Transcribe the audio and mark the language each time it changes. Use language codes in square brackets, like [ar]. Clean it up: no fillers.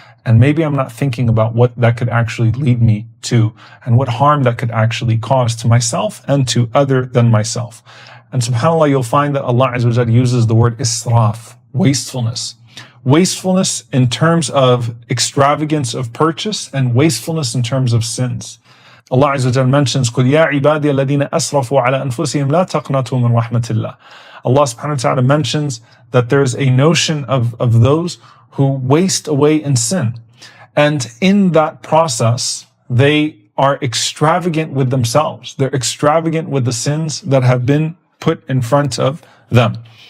[en] And maybe I'm not thinking about what that could actually lead me to and what harm that could actually cause to myself and to other than myself. And subhanAllah, you'll find that Allah Azza wa Jalla uses the word israf, wastefulness. Wastefulness in terms of extravagance of purchase and wastefulness in terms of sins. [ar] Allah Azza wa Jalla mentions, قُلْ يَا عِبَادِيَ الَّذِينَ أَسْرَفُوا عَلَى أَنفُسِهِمْ لَا تَقْنَطُوا مِنْ رَحْمَةِ اللَّهِ. [en] Allah subhanahu wa ta'ala mentions that there's a notion of those who waste away in sin. And in that process, they are extravagant with themselves. They're extravagant with the sins that have been put in front of them.